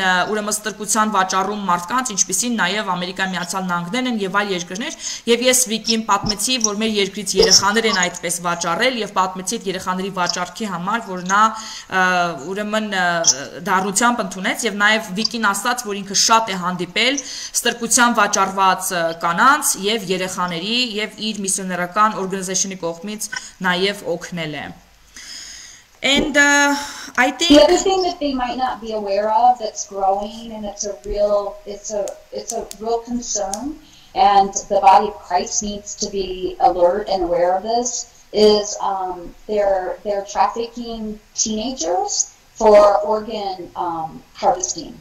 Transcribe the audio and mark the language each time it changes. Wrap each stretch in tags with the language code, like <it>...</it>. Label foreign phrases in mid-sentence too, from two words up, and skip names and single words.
<hy>ուրեմն ստրկության վաճառում մարդկանց, ինչպիսին նաեւ Ամերիկայի Միացյալ Նահանգներն են եւ այլ երկրներ, եւ ես Վիկին պատմեցի, որ մեր երկրից երեխաներ են այդպես վաճառել եւ պատմեցի այդ երեխաների վաճառքի համար, որ նա ուրեմն դառնությամբ ընդունեց եւ նաեւ Վիկին ասաց, որ ինքը շատ է հանդիպել ստրկության վաճառված կանանց եւ երեխաների եւ իր միսիոներական օրգանիզացիոնի կողմից նաեւ</hy> <en>And I think the other thing that they might not be aware of that's growing, and it's a real concern, and the body of Christ needs to be alert and aware of this, is they're trafficking teenagers for organ harvesting.</en>